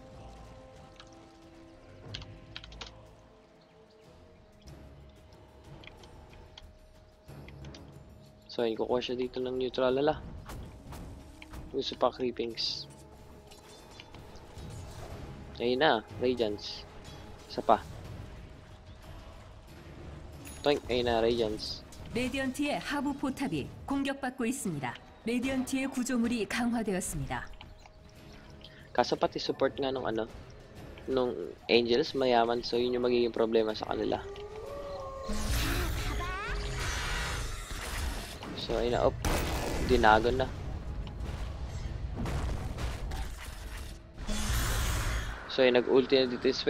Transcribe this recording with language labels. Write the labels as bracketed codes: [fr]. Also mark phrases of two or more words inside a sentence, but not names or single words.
[tl] So, yun, kukuha siya dito ng neutral. Lala. Gusto pa creepings. Ayun na, Radiance. Isa pa. Toink, ayun na, Radiance. [ko] 레디언트의 하부 포탑이 공격받고 있습니다. 레디언트의 구조물이 강화되었습니다. [tl] Kaso pati support nga nung ano, nung Angels, mayaman. So, yun yung magiging problema sa kanila. So, ayun na, dinagon na. So, ayun, nag-ulti na dito yung spec.